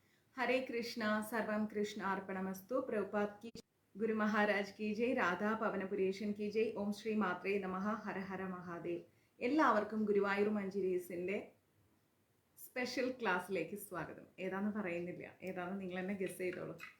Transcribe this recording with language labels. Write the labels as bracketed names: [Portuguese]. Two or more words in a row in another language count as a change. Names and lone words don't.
[Hindi] हरे कृष्णा [Sanskrit] सर्वम कृष्ण अर्पणमस्तु [Hindi] प्रभुपाद की गुरु महाराज की जय राधा പവനപുരേശൻ की जय [Sanskrit] ॐ श्री मात्रे नमः हर हर महादेव. [Malayalam] എല്ലാവർക്കും ഗുരുവായൂർ മഞ്ജരീസിൻ്റെ സ്പെഷ്യൽ ക്ലാസ്സിലേക്ക് സ്വാഗതം. ഏതാണെന്ന് പറയുന്നില്ല, ഏതാണെന്ന് നിങ്ങൾ തന്നെ ഗസ് ചെയ്തോളൂ.